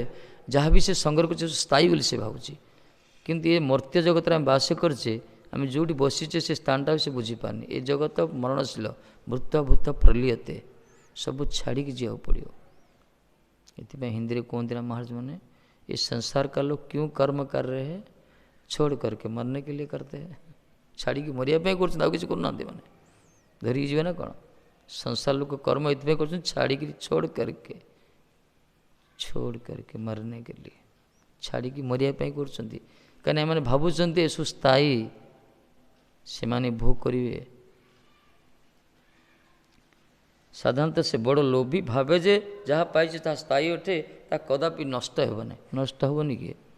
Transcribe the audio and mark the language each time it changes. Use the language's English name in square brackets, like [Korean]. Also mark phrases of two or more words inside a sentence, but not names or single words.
[Odia] ଯାହା ବି ସେ ସଂଗ୍ରହ କରୁଛି ସ୍ଥାୟୀ ବୋଲି ସେ ଭାବୁଛି। କିନ୍ତୁ ଏ ମର୍ତ୍ତ୍ୟ ଜଗତରେ ଆମେ ବାସ କରୁଛେ, ଆମେ ଯେଉଁଠି ବସିଛେ ସେ ସ୍ଥାନଟା ସେ ବୁଝିପାରୁନି। ଏ ଜଗତ ମରଣଶୀଳ, [Sanskrit] मृत भूत प्रलीयते, [Odia] ସବୁ ଛାଡ଼ିକି ଯିବାକୁ ପଡ଼ିବ। ଏଥିପାଇଁ ହିନ୍ଦୀରେ କୁହନ୍ତି ନା ମହାରାଜ ମାନେ, ଏ ସଂସାର [Hindi] का लोग क्यों कर्म कर रहे हैं, छोड़ करके मरने के लिए करते हैं। [Odia] ଛାଡ଼ିକି ମରିବା ପାଇଁ କରୁଛନ୍ତି, ଆଉ କିଛି କରୁନାହାନ୍ତି। ମାନେ ଧରିକି ଯିବେ ନା କ'ଣ? ସଂସାର ଲୋକ କର୍ମ ଏଥିପାଇଁ କରୁଛନ୍ତି, ଛାଡ଼ିକି [Hindi] छोड़ करके मरने के लिए, [Odia] ଛାଡ଼ିକି ମରିବା ପାଇଁ କରୁଛନ୍ତି। କାହିଁକିନା ଏମାନେ ଭାବୁଛନ୍ତି ଏସବୁ ସ୍ଥାୟୀ, ସେମାନେ ଭୋଗ କରିବେ। ସାଧାରଣତଃ ସେ ବଡ଼ ଲୋଭୀ ଭାବେ ଯେ ଯାହା ପାଇଛି ତାହା ସ୍ଥାୟୀ ଅଟେ, ତାହା କଦାପି ନଷ୍ଟ ହେବ ନାହିଁ। ନଷ୍ଟ ହେବନି କିଏ?